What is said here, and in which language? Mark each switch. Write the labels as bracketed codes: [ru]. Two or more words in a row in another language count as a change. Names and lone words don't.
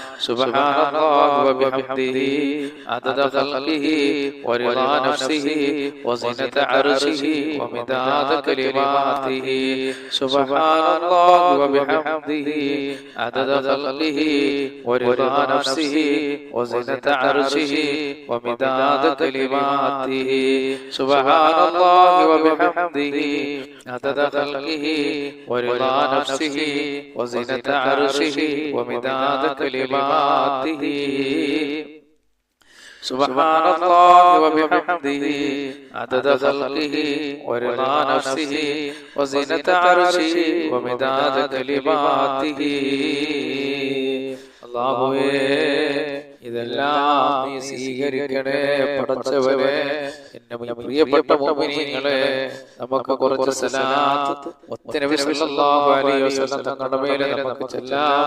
[ar] سبحان الله وبحمده عدد خلقه ورضا نفسه وزنة عرشه ومداد كلماته. سبحان الله وبحمده عدد خلقه ورضا نفسه وزنة عرشه ومداد كلماته. سبحان الله وبحمده عدد خلقه ورضا نفسه وزنة عرشه ومداد كلماته. سبحان الله وبحمده عدد خلقه ورضا نفسه وزنة عرشه ومداد كلماته. [ml] അല്ലാഹുവേ, ഇതെല്ലാം നീ സ്വീകരിക്കണേ പടച്ചവനെ. എന്റെ പ്രിയപ്പെട്ട മുഅ്മിനീങ്ങളെ, നമുക്ക് കുറച്ച് സലാത്ത് നബി [ar] صلى الله عليه وسلم [ml] തങ്ങളുടെ മേലെ നമുക്ക് ചൊല്ലാം.